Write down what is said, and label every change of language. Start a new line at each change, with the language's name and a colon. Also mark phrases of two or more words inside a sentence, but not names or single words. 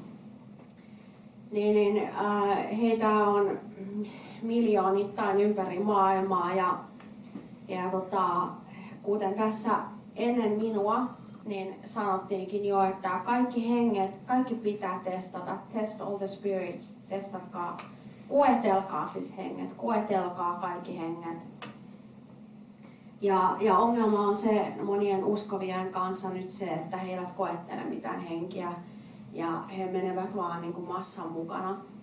Finnish: Heitä on miljoonittain ympäri maailmaa ja kuten tässä ennen minua niin sanottiinkin jo, että kaikki pitää testata,
English: test all the spirits,
Finnish: testatkaa, koetelkaa siis henget, koetelkaa kaikki henget. Ja ongelma on se monien uskovien kanssa nyt se, että he eivät koettele mitään henkiä. Ja he menevät vaan niin kuin massan mukana.